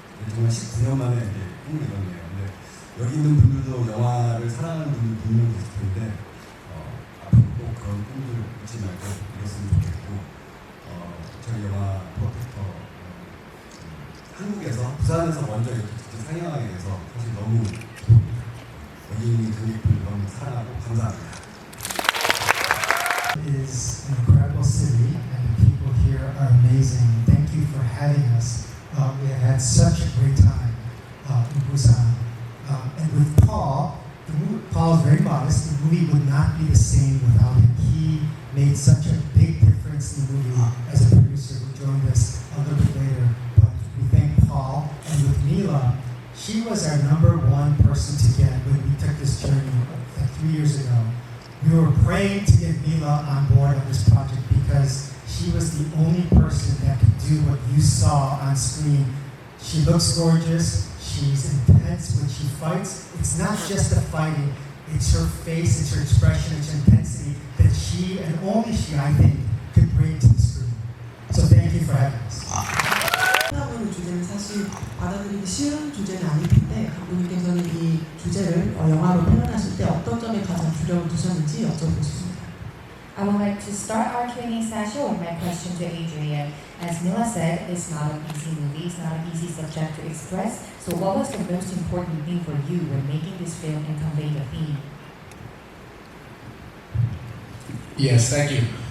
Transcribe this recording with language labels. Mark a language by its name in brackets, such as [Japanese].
[Korean] 정말 19년 만에 이제 꿈을 이뤘네요. 근데 여기 있는 분들도 영화를 사랑하는 분들 분명히 계실 텐데 앞으로 꼭 그런 꿈들을 잊지 말고 이뤘으면 좋겠고 저희 영화 프로텍터 한국에서 부산에서 먼저 이렇게 직접 상영하게 돼서 사실 너무 여기 있는 관객분들 너무 사랑하고 감사합니다. [English] It is an incredible city and the people here are amazing. Thank you for having us. We have had such a great time in Busan. And with Paul, Paul is very modest. The movie would not be the same without him. He made such a big difference in the movie as a producer who joined us a little bit later. But we thank Paul. And with Mila, she was our #1 person to get when we took this journey 3 years ago. We were praying to get Mila on board on this project because she was the only person that could do what you saw on screen. She looks gorgeous. She's intense when she fights. It's not just the fighting, it's her face, it's her expression, it's her intensity that she, and only she, I think, could bring to the screen. So thank you for having us. [Korean] 하는 주제는 사실 받아들이기 쉬운 주제는 아닐 텐데 감독님께서는 이 주제를 영화로 표현하실 때 어떤 점에 가장 주력을 두셨는지 여쭤보고 싶습니다. [English] I would like to start our Q&A session with my question to Adrian. As Mila said, it's not an easy movie, it's not an easy subject to express. So what was the most important thing for you when making this film and conveying the theme? Yes, thank you.